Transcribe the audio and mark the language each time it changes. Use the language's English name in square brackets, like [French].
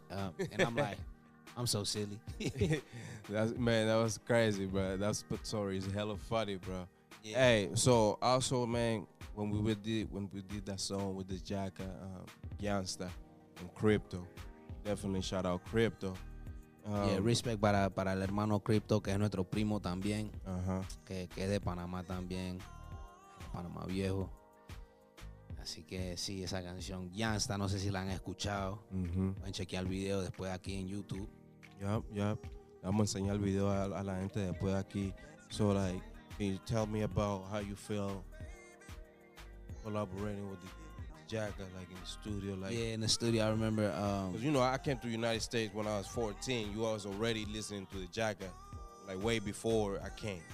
[English] And I'm like, I'm so silly. Man, that was crazy, bro. That story is hella funny, bro. Yeah. Hey, so also, man, when we did that song with the Jack, Gangsta and Crypto, definitely shout out Crypto. [Spanish] Yeah, respect para el hermano Crypto, que es nuestro primo también, que es de Panamá también, Panamá viejo. Así que sí, esa canción Gangsta, no sé si la han escuchado. Pueden chequear el video después aquí en YouTube. [English] Yup. [Spanish] Vamos a enseñar el video a la gente después aquí. [English] So, like, can you tell me about how you feel collaborating with the Jacka, like in the studio? Like, yeah, in the studio, I remember. Because, you know, I came to the United States when I was 14. You was already listening to the Jacka, like, way before I came.